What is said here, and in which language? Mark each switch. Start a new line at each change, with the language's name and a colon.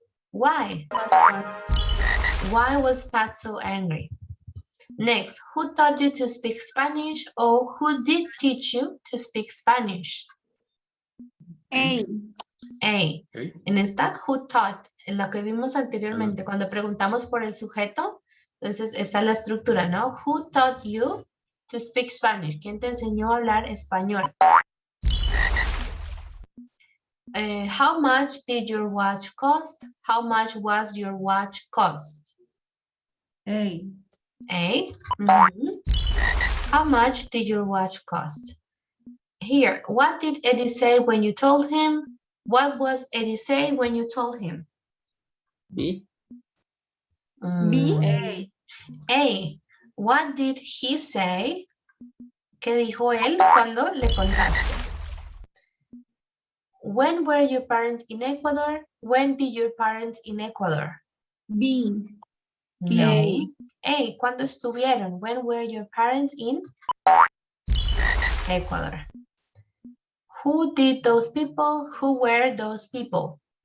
English: Why? Why was Pat so angry? Next, who taught you to speak Spanish, or who did teach you to speak Spanish? A. A.
Spanish: En esta,
English: who taught,
Spanish: en lo que vimos anteriormente, cuando preguntamos por el sujeto, entonces está la estructura, ¿no?
English: Who taught you to speak Spanish?
Spanish: ¿Quién te enseñó a hablar español?
English: How much did your watch cost? How much was your watch cost? A. A. Mhm. How much did your watch cost? Here, what did Eddie say when you told him? What was Eddie say when you told him? B. B. A. A. What did he say?
Spanish: ¿Qué dijo él cuando le contaste?
English: When were your parents in Ecuador? When did your parents in Ecuador? B.
Spanish: No. A. ¿Cuándo estuvieron?
English: When were your parents in Ecuador? Who did those people? Who were those people?